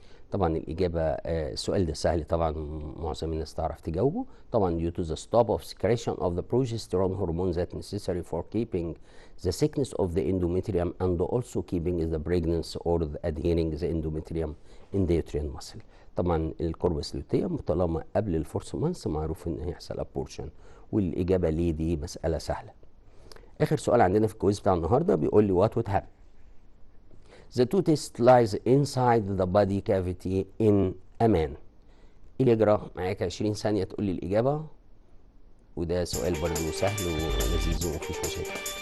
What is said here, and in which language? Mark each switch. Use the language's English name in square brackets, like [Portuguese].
[Arabic] طبعا الإجابة السؤال ده سهل طبعا، معظم الناس تعرف تجاوبه. طبعا [English] due to the stop of secretion of the progesterone hormone that necessary for keeping the thickness of the endometrium and also keeping the pregnancy or the adhering the endometrium in the uterine muscle. [Arabic] طبعا الكوربس لوتيوم طالما قبل الفورث مانث معروف ان هيحصل ابورشن، والإجابة ليه دي مسألة سهلة. آخر سؤال عندنا في الكويز بتاع النهارده بيقول لي [English] what would happen the two tests lies inside the body cavity in a man. [Arabic] الإجراء معاك 20 ثانية تقول لي الإجابة، وده سؤال برضه سهل ولذيذ ومفيش مشاكل.